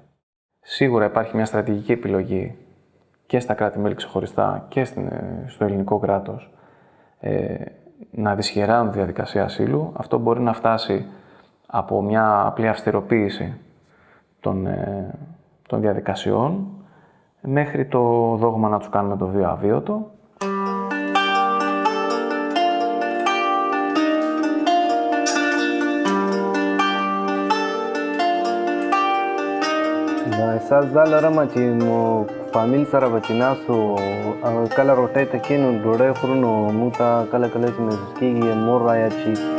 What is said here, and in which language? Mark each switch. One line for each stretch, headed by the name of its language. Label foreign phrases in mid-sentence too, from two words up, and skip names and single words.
Greek: Σίγουρα υπάρχει μια στρατηγική επιλογή και στα κράτη-μέλη ξεχωριστά και στο ελληνικό κράτος να δυσχεράνουν τη διαδικασία ασύλου. Αυτό μπορεί να φτάσει από μια απλή αυστηροποίηση των διαδικασιών μέχρι το δόγμα να τους κάνουμε το βίο αβίωτο.
Pashto: دا احساس دا لرم چې فامیل سره به چې ناست وو، کله روټۍ ته کښېنو ډوډۍ خورو نو موږ ته کله کله چې محسوس کېږي مور رایاد شي،